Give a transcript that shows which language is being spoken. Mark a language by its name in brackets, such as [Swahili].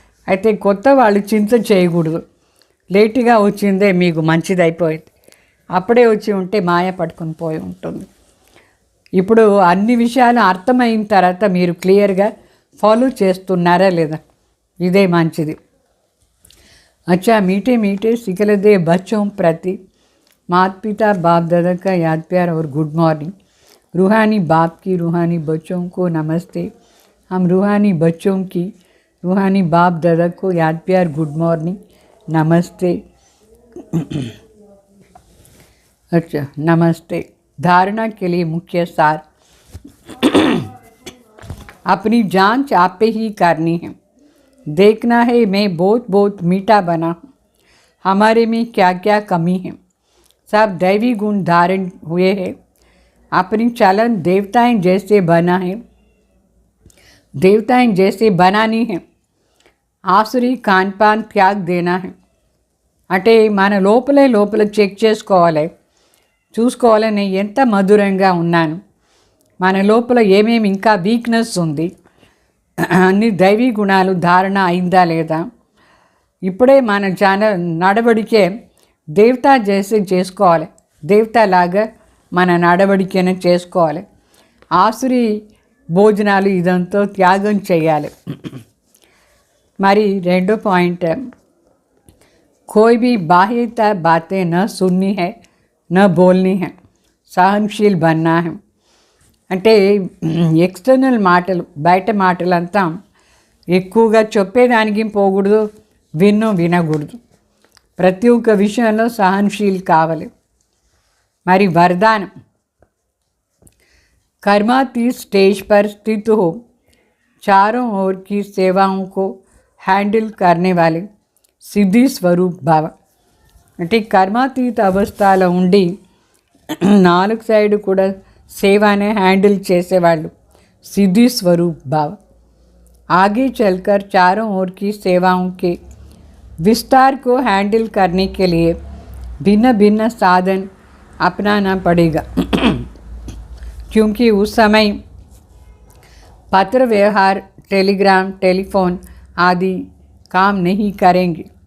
[Telugu] అయితే కొత్త వాళ్ళు చింత చేయకూడదు. లేటుగా వచ్చిందే మీకు మంచిది అయిపోయింది. అప్పుడే వచ్చి ఉంటే మాయ పట్టుకుని పోయి ఉంటుంది. ఇప్పుడు అన్ని విషయాలు అర్థమైన తర్వాత మీరు క్లియర్గా ఫాలో చేస్తున్నారా లేదా, ఇదే మంచిది. [Hindi] अच्छा मीठे मीठे सिकलदे बच्चों प्रति माता पिता बाप दादा का याद प्यार और गुड मॉर्निंग. रूहानी बाप की रूहानी बच्चों को नमस्ते. हम रूहानी बच्चों की रूहानी बाप दादा को याद प्यार गुड मॉर्निंग नमस्ते. अच्छा नमस्ते. धारणा के लिए मुख्य सार. अपनी जांच आप पे ही करनी है. देखना है मैं बहुत मीठा बना हूँ, हमारे में क्या क्या कमी है. सब दैवी गुण धारण हुए हैं. अपनी चलन देवताएं जैसे बना है, देवताएं जैसे बनानी है. आसुरी खानपान त्याग देना है. [Telugu] అంటే మన లోపల చెక్ చేసుకోవాలి, చూసుకోవాలి నేను ఎంత మధురంగా ఉన్నాను, మన లోపల ఏమేమి ఇంకా వీక్నెస్ ఉంది, అన్ని దైవీ గుణాలు ధారణ అయిందా లేదా. ఇప్పుడే మన నడవడికే దేవతా చేసి చేసుకోవాలి. దేవతలాగా మన నడవడికనే చేసుకోవాలి. ఆసురి భోజనాలు ఇదంతా త్యాగం చేయాలి. మరి రెండో పాయింట్, [Hindi] कोई भी बाह्यता बातें न सुननी है न बोलनी है, सहनशील बनना है. [Telugu] అంటే ఎక్స్టర్నల్ మాటలు, బయట మాటలంతా ఎక్కువగా చెప్పేదానికి పోకూడదు, వినకూడదు. ప్రతి ఒక్క విషయంలో సహనశీల్ కావాలి. [Hindi] మరి वरदान, कर्मातीत स्टेज पर स्थित हो, चारों ओर की सेवाओं को हैंडल करने वाले సిద్ధి స్వరూప్ భావ. [Telugu] అంటే కర్మాతీత అవస్థలో ఉండి 4 సైడ్ కూడా సేవానే హ్యాండిల్ చేసేవాళ్ళు సిద్ధి స్వరూప్ భావ. [Hindi] आगे चलकर चारों ओर की सेवाओं के विस्तार को हैंडल करने के लिए भिन्न भिन्न साधन अपनाना पड़ेगा. क्योंकि उस समय पत्र व्यवहार, टेलीग्राम, टेलीफोन आदि काम नहीं करेंगे.